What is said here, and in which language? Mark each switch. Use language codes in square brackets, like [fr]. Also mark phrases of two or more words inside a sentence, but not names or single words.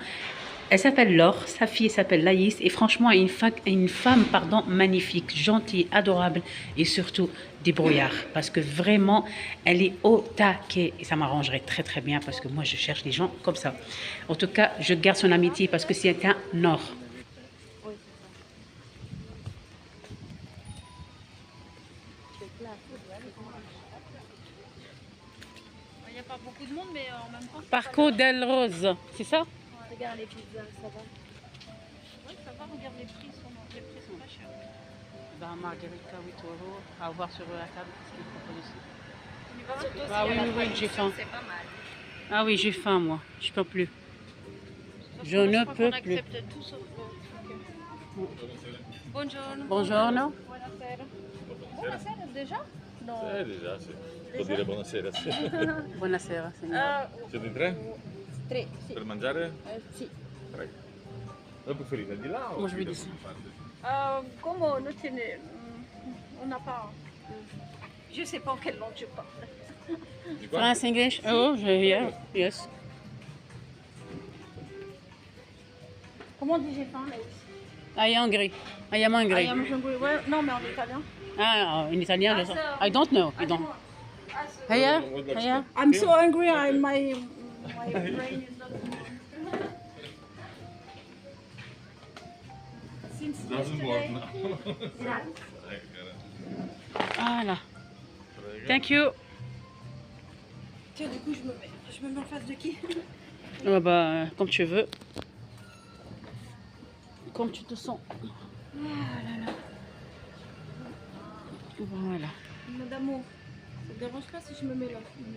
[fr] Elle s'appelle Laure, sa fille s'appelle Laïs, et franchement, une femme magnifique, gentille, adorable, et surtout débrouillard, parce que vraiment, elle est au taquet, et ça m'arrangerait très très bien, parce que moi, je cherche des gens comme ça. En tout cas, je garde son amitié, parce que c'est un or. Il n'y a pas beaucoup de monde, mais en même temps. Parco del Rose, c'est ça? Regarde les pizzas, ça va. Oui, ça va, regarde les prix sont pas chers. Bah, Margarita, 8 euros. À voir sur la table ce qu'ils proposent ici. On y va? Surtout Ah s'il y a oui, la oui, j'ai faim. C'est pas mal. Ah oui, j'ai faim, moi. Je peux plus. Je crois ne qu'on peux plus. accepte tout sauf le... [it] Ok. Buongiorno. Buongiorno. Buonasera. Buonasera déjà? No. Già, sì. Vuol dire buonasera, sì. Buonasera, signora. Siete in tre? Tre, sì. Per mangiare? Sì. Prego. Voi preferite al di là o [fr] Moi, je [it] qui [fr] vais [it] da [fr] dire [it] questa parte? [fr] Comme nous tenons, on n'a pas... Je sais pas en quelle langue je parle. [it] Di qua? [en] France, English? Oh, yeah. Yes. [fr] Comment on dit j'ai faim, Laïs? [en] I am hungry. I am hungry. I am hungry. [fr] Ouais, non, mais en italien. Ah, en italien, je sais. [en] I don't know. I don't. Hiya, hiya. I'm so hungry, my brain is not... Since Doesn't yesterday... work now. Voilà. Thank you. [fr] Tiens, du coup, je me mets en face de qui? Ah bah, comme tu veux. Comme tu te sens. Voilà. Madame, ça te dérange pas si je me mets là?